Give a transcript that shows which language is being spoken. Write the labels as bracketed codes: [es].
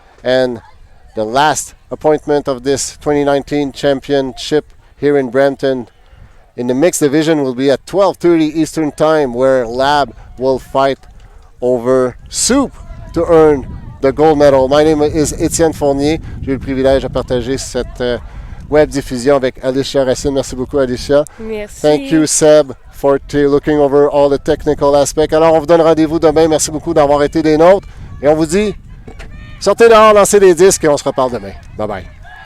[en] And the last appointment of this 2019 championship here in Brampton in the mixed division will be at 12:30 Eastern Time, where Lab will fight over Soup to earn the gold medal. My name is Étienne Fournier. [fr] J'ai eu le privilège de partager cette web diffusion avec Alicia Racine. Merci beaucoup, Alicia. Merci. [en] Thank you, Seb, for looking over all the technical aspects. [fr] Alors, on vous donne rendez-vous demain. Merci beaucoup d'avoir été des nôtres. Et on vous dit, sortez dehors, lancez des disques et on se reparle demain. Bye bye.